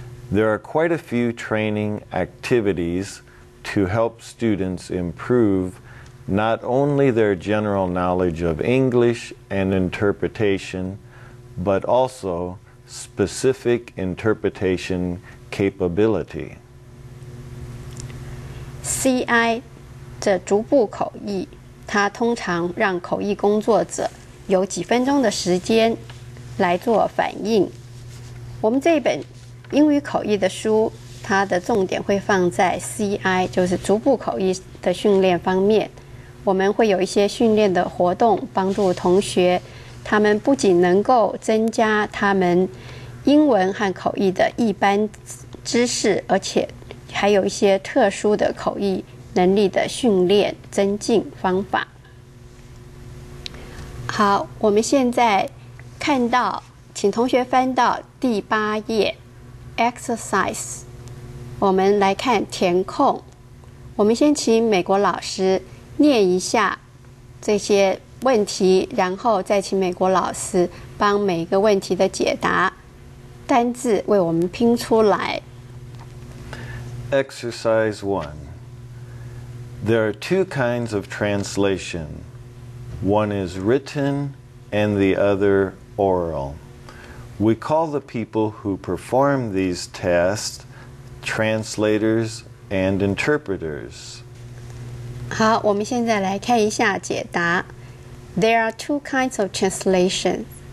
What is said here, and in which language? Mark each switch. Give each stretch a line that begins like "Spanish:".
English: There are quite a few training activities to help students improve not only their general knowledge of English and interpretation, but also specific interpretation capability.
Chinese: CI 这逐步口译，它通常让口译工作者有几分钟的时间来做反应。我们这一本英语口译的书，它的重点会放在 CI， 就是逐步口译的训练方面。我们会有一些训练的活动，帮助同学，他们不仅能够增加他们英文和口译的一般知识，而且还有一些特殊的口译能力的训练增进方法。好，我们现在看到，请同学翻到第8页 exercise， 我们来看填空。我们先请美国老师念一下这些问题，然后再请美国老师帮每个问题的解答单字为我们拼出来。
English: Exercise 1. There are two kinds of translation. One is written and the other oral. We call the people who perform these tasks translators and interpreters.
Chinese: 好，我们现在来看一下解答。
English: There are two kinds of translation.